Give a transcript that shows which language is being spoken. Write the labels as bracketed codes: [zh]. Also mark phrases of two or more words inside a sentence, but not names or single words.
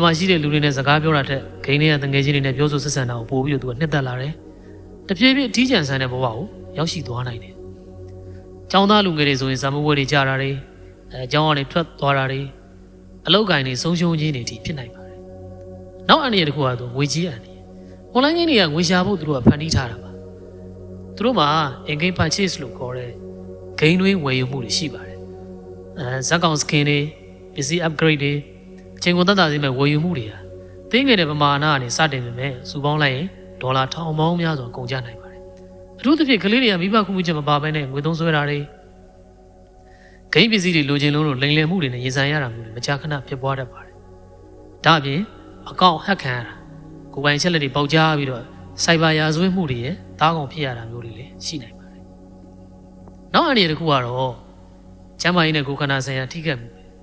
[my] မှာရှိတဲ့လူတွေနဲ့စကားပြောတာထက်ဂိမ်းတွေကတငယ်ချင်းတွေနဲ့ပြောဆိုဆက်ဆံတာကိုပို့ပြီးတော့သူကနှစ်သက်လာတယ်တဖြည်းဖြည်းအထီးကျန်ဆန်းတဲ့ဘဝကိုရောက်ရှိသွားနိုင်တယ်ကျောင်းသားလူငယ်တွေဆိုရင်ဇာမွေးတွေကြာတာတွေကျောင်းကနေထွက်သွားတာတွေအလောက် ကိုင်းတွေဆုံးရှုံးခြင်းတွေဖြစ်နိုင်ပါတယ်နောက်အနေနဲ့တစ်ခုကသူငွေကြီးအနေ [en] online game [my] တွေကငွေရှာဖို့သူတို့ကဖန်တီးထားတာပါသူတို့မှာ [en] in-game purchase [my] လို့ခေါ်တဲ့ game တွေဝယ်ယူမှုတွေရှိ ပါတယ်ဇက်ကောင် skin တွေပစ္စည်း upgrade တွေအချိန်ကုန်သက်သာစေမဲ့ဝယ်ယူမှုတွေဟာသိငယ်တဲ့ပမာဏကနေစတင်ပေမဲ့စုပေါ င်းလိုက်ရင်ဒေါ်လာထောင်ပေါင်းများစွာကုန်ကျနိုင်ပါတယ်အထူးသဖြင့်ကလေးတွေကမိဘခုမှုချက်မပါဘဲနဲ့ငွေသုံးစွဲတာတွေဂိမ်းပစ္စည်းတွေလိုချင်လို့လိမ်လည်မှုတွေနဲ့ရင်ဆိုင်ရတာမျိုးတွေမကြာခဏဖြစ်ပွားတတ်ပါတယ်ဒါအပြင်အကောင့်ဟက်ခံရတာကိုယ်ပိုင်ချက်လက်တွေပေါက်ကြားပြီးတော့စိုက်ဘာရာဇဝတ်မှုတွေရဲ့တားကောင်ဖြစ်ရတာမျိုးတွေလည်းရှိနိုင်ပါတယ်။နောက်အနေနဲ့တစ်ခုကတော့ကျန်းမာရေးနဲ့ကိုယ်ခန္ဓာဆိုင်ရာထိခိုက်မှု